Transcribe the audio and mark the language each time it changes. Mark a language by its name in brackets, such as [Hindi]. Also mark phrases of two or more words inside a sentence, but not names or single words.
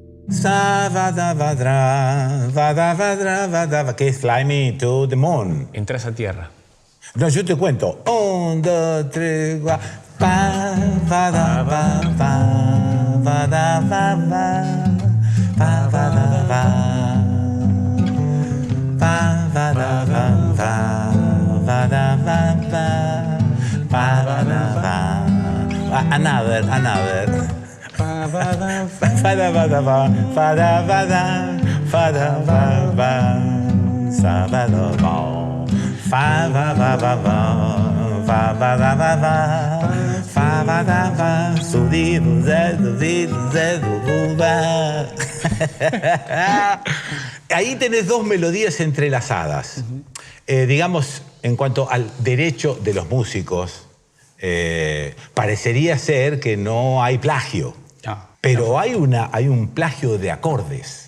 [Spanish] Sa va da va dra, va da va dra, va da va, que es Fly Me to the Moon. Entras a tierra. No, yo te cuento. 1, 2, 3, 4. Pa, va da va, va da va, va da va. Pa, va da va, va da va, pa, va da va. [English] Another. Pa, va, da, fa. Fa da va da va, fa da va da, fa da va va, sa va da va, fa va va va va, fa va da va va, fa va da va, su di du ze du va. [Spanish] Ahí tenés dos melodías entrelazadas. Digamos, en cuanto al derecho de los músicos, parecería ser que no hay plagio. No. Pero hay un plagio de acordes.